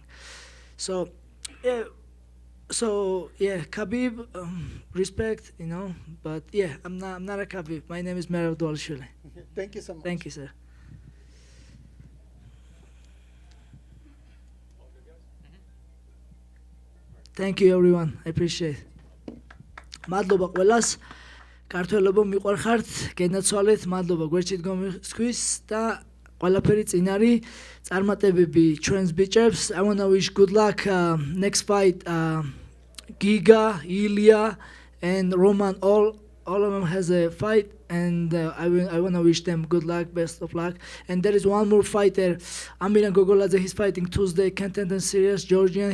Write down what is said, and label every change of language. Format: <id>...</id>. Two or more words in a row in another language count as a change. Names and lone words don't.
<en>So yeah, Khabib, respect, but yeah, I'm not a Khabib. My name is Merab Dvalishvili. Thank you so much. Thank you, sir. Thank you everyone. I appreciate.</en> <ka>მადლობა ყველას. ქართველებო მიყვარხართ, გენაცვალეთ, მადლობა გვერდით გომისქვის და ყველაფერი წინ არის. წარმატებები ჩვენს ბიჭებს.</ka> <en>I want to wish good luck next fight Giga, Ilya and Roman, all of them has a fight, and I want to wish them good luck, best of luck. And there is one more fighter, Amiran Gogoladze. He's fighting Tuesday, contender series, Georgian.</en>